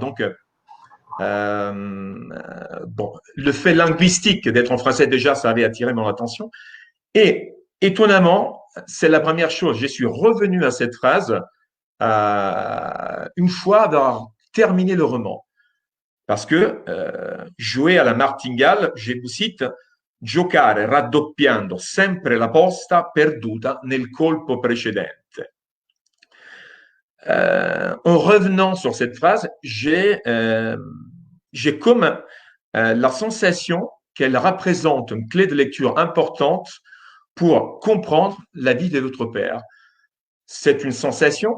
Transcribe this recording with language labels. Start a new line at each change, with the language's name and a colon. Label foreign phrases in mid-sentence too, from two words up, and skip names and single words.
French: Donc, bon, le fait linguistique d'être en français, déjà, ça avait attiré mon attention. Et étonnamment, c'est la première chose. Je suis revenu à cette phrase une fois avoir terminé le roman. Parce que jouer à la martingale, je vous cite,
Italian: giocare raddoppiando sempre la posta perduta nel colpo precedente.
French: En revenant sur cette phrase, j'ai comme la sensation qu'elle représente une clé de lecture importante pour comprendre la vie de notre Père. C'est une sensation.